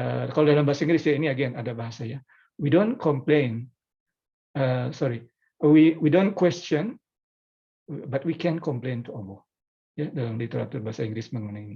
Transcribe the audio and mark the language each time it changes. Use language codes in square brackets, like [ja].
[id] Kalau dalam bahasa Inggris ya, ini again ada bahasa ya. [en] We don't complain. We don't question, but we can complain to Allah. [id] Ya, dalam literatur bahasa Inggris mengenai ini.